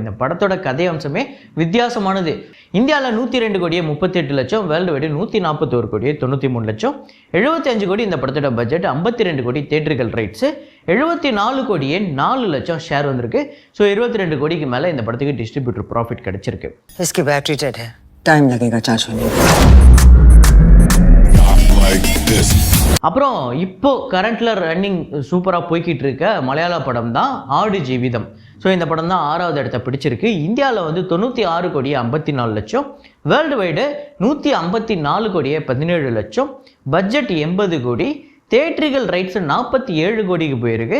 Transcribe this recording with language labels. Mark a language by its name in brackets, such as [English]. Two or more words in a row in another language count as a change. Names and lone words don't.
[Tamil] இந்த படத்தோட கதை அம்சமே வித்தியாசமானது. இந்தியாவில் 102 கோடியே 38 லட்சம், [English] world wide [Tamil] 141 கோடியே 93 லட்சம், 75 கோடி இந்த படத்தோட பட்ஜெட், 52 கோடி [English] theatrical rights, [Tamil] 74 கோடியே 4 லட்சம் ஷேர் வந்திருக்கு. ஸோ 22 கோடிக்கு மேலே இந்த படத்துக்கு [English] distributor profit [Tamil] கிடைச்சிருக்கு. [Hindi] इसकी बैटरी डेड है, टाइम लगेगा चार्ज होने में. [Tamil] அப்புறம் இப்போ கரண்ட்ல ரன்னிங் சூப்பராக போய்கிட்டு இருக்க மலையாள படம் தான் ஆடு ஜீவிதம். ஸோ இந்த படம் தான் 6வது இடத்த பிடிச்சிருக்கு. இந்தியாவில் வந்து 96 கோடியே 54 லட்சம், [English] world wide [Tamil] 154 கோடியே 17 லட்சம், பட்ஜெட் 80 கோடி, [English] theatrical rights [Tamil] 47 கோடிக்கு போயிருக்கு.